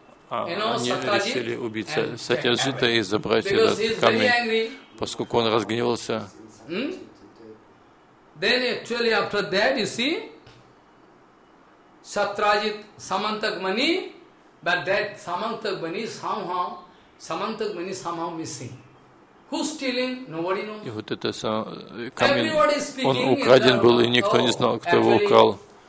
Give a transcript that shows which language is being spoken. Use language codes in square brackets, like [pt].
[ru] Они решили убить Сатьяджита и забрать этот камень, поскольку он разгневался. [en] Then actually after that you see, Satrajit Samantagmani, but that Samantagmani somehow, missing. Who's stealing? Nobody knows. [ru] И вот это камень, он украден был, и никто не знал, кто его украл.